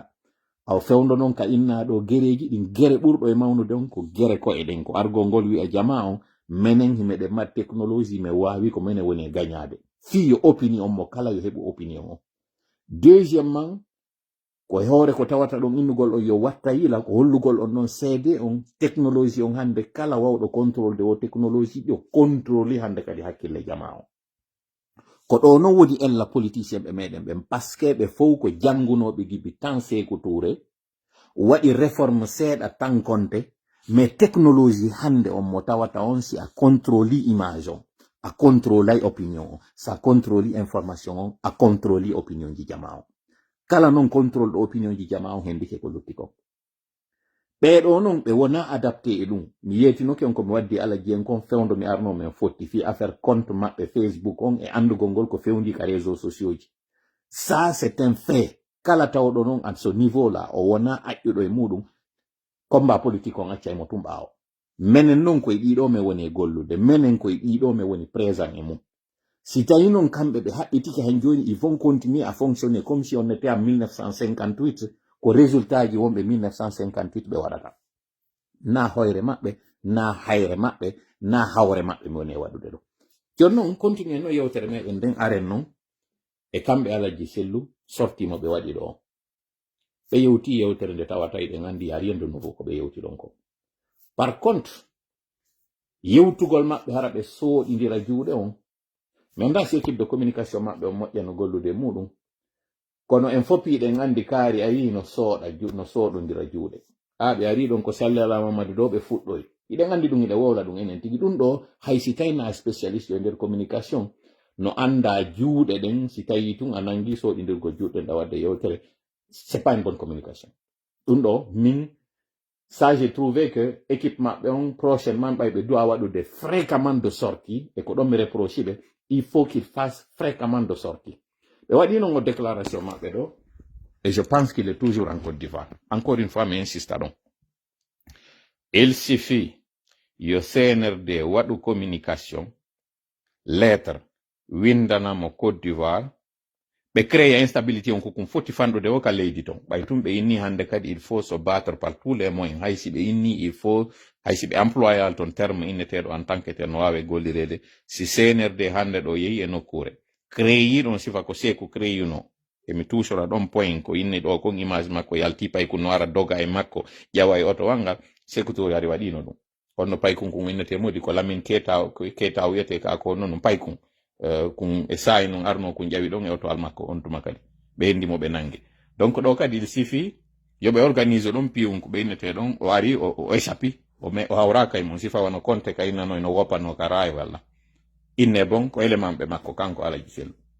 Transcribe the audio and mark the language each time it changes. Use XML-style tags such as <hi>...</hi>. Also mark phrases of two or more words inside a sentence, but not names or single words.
<ff>aw fewndo noon ka innaɗo gereji ɗin gere ɓurɗo e mawnude on ko gere ko eɗen ko argol ngol wi'a jama on menen himeɗe mat technologie me wawi ko menen woni e gagnade fi yo opinion mo kala yo heɓu opinion o deuxièmement ko hoore ko tawata ɗon innugol on yo watta yila ko hollugol on noon seede on technologie on hande kala wawɗo</ff> <fr>contrôle de</fr> <ff>o technologie ɗo contrôle hande kadi hakkille jama on ko ɗo noon woni ella politicien ɓe meɗen ɓen paske ɓe fof ko jangunoɓe gibi tan Sékou Touré waɗi réforme seeɗa tan konte</ff> <fr>mais technologie</fr> <ff>hande on mo tawata on si a</ff> <fr>contrôle image</fr> <ff>on a</ff> <fr>contrôle opinion</fr> <ff>on sa</ff> <fr>contrôle information</fr> <ff>on a</ff> <fr>contrôle opinion</fr> <ff>ji jama on kala non contrôle ɗo opinion ji jama on hendike ko lutti kon ɓeɗo non ɓe wona adapté e ɗum mi yetinoke on komi waddi ala jeen kon fewndo mi arno men fotti fi</ff> <fr>affaire compte</fr> <ff>maɓɓe Facebook on e andugol ngol ko fewndi ka réseaux sociaux ji</ff> <fr>ça c'est un fait</fr> <ff>kala tawɗo non</ff> <fr>à ce niveau là</fr> <ff>o wona aƴƴuɗo e muɗum</ff> <fr>combat politique</fr> <ff>on accay mo tum ɓaawo menen non koye ɗiɗo me woni e gollude menen koye ɗiɗo me woni présent e mum si tawi non kamɓe ɓe haɓɓitiki hen joni</ff> <fr>ils vont continuer à fonctionner comme si on était en 1958</fr> <ff>ko résultat ji wonɓe 1958 ɓe waɗata na hoyre maɓɓe na hayre maɓɓe na hawre maɓɓe mi woni e waɗude ɗo joni noon continue no yewtere meɗen nden aren noon e kamɓe Alaji Sellu sortimo ɓe waɗi ɗo on ɓe yewti yewtere nde tawata eɗen andi</ff> <fr>a rien de nouveau</fr> <ff>ko ɓe yewti ɗon ko</ff> <fr>par contre</fr> <ff>yewtugol maɓɓe hara ɓe sooɗidira juuɗe on min da si</ff> <fr>équipe de communication</fr> <ff>maɓɓe on moƴƴa no gollude muɗum kono en foppiɗen andi kaari a yi no sooɗodira juuɗe ɓe ari ɗon ko Salli Ala Mamadou ɗo ɓe fuɗɗoy iɗen andi ɗum iɗe wowla ɗum enen tigi ɗum ɗo hay si tawi na spécialiste e nder communication no anda juuɗe ɗen si tawi tun a nangi sooɗidirgo juuɗe ɗa wadde yewtere</ff> <fr>c'est pas une bonne communication</fr> <ff>ɗum ɗo min</ff> <fr>ça j'ai trouvé que équipe</fr> <ff>maɓɓe on prochainement ɓe doit waɗude</ff> <fr>fréquemment de sortie</fr> <ff>e ko ɗon mi reproche ɓe</ff> <fr>il faut qu'il fasse fréquemment de sortie</fr> <ff>ɓe waɗi non o déclaration maɓɓe ɗo</ff> <fr>et je pense qu'il est toujours en Côte d'Ivoire encore une fois</fr> <ff>mi insiste ɗon</ff> <fr>il suffit</fr> <ff>yo CNRD waɗu communication lettre windanamo Côte d'Ivoire ɓe</ff> <fr>créer instabilité</fr> <ff>on kokum foti fanɗude o ka leydi ton ɓay tum ɓe inni hande kadi</ff> <fr>il faut se battre par tous les moyens</fr> <ff>haysi ɓe inni</ff> <fr>il faut</fr> <ff>haysi ɓe employal ton terme inneteɗo</ff> <fr>en tant que tel</fr> <ff>no wawe gollirede si CNRD hande ɗo yehi e nokkure créer ɗon sifa ko Sékou créer no emi tuusora ɗon point ko inni ɗo kon image makko yalti paykun no ara doga e makko ƴawa e oto wangal Sékou Touré ari waɗino ɗum honno paykun kon innete modi ko Lamine Keita wiyete ka ko noon paykun kun e sayi non arno kun ƴawi ɗon e oto al makko on tuma kadi ɓe hendimo ɓe nangue donc ɗo kadi</ff> <fr>il suffit</fr> <ff>yoɓe organise ɗon piyum ko ɓe innete ɗon o ari o échappi o hawraka e mum sifa wano compte ka innano no woppano ka raay walla inne bon ko élément ɓe makko kanko Alaji Sellu</ff>